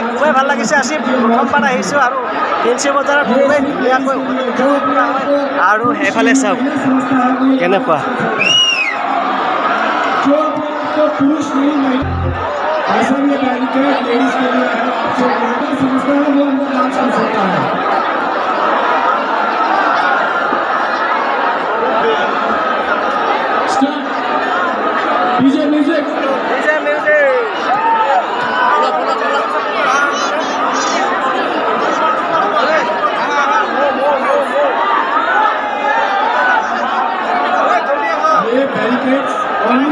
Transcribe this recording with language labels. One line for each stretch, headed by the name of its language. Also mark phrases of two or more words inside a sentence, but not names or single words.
Assamese: খুবেই ভাল লাগিছে আজি প্ৰথমবাৰ আহিছোঁ আৰু ফেঞ্চি বজাৰত খুবেই ধুনীয়াকৈ আৰু এফালে চাওক কেনেকুৱা
Hindi: पुरुष नहीं महिला ऐसा भी बैरिकेड लेडीज के लिए है जो बेहतर समझता है वो अंदर डांस कर सकता है
English: DJ music
Hindi: ये
English: barricades only